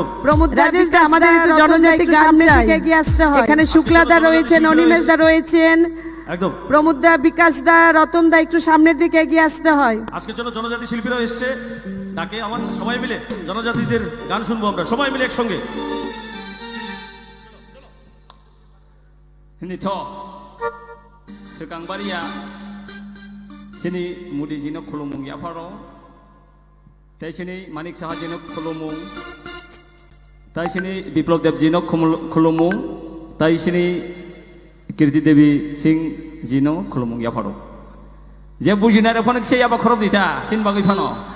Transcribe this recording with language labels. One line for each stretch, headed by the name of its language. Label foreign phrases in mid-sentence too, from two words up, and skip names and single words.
Bangla: প্রমোদ রাজেশ দা আমাদের একটু জনজাতি গান চাই এগিয়ে আসতে হয় এখানে শুক্লাদা রয়েছেন অনিমেষদা রয়েছেন একদম প্রমোদ দা বিকাশ দা রতন দা একটু সামনের দিকে এগিয়ে আসতে হয় আজকের জন্য জনজাতি শিল্পীরাও এসছে ডাকে আমার সবাই মিলে জনজাতিদের গান শুনবো আমরা সবাই মিলে একসঙ্গে
Kok Borok: hindi to sekang baria sini mudi jino khulumung ya faro tai sini manik saha jino khulumung tai sini biplop dev jino khulumung tai sini kirti devi singh jino khulumung ya faro je bujina re phonik se ya ba khorob dita sin bagai phano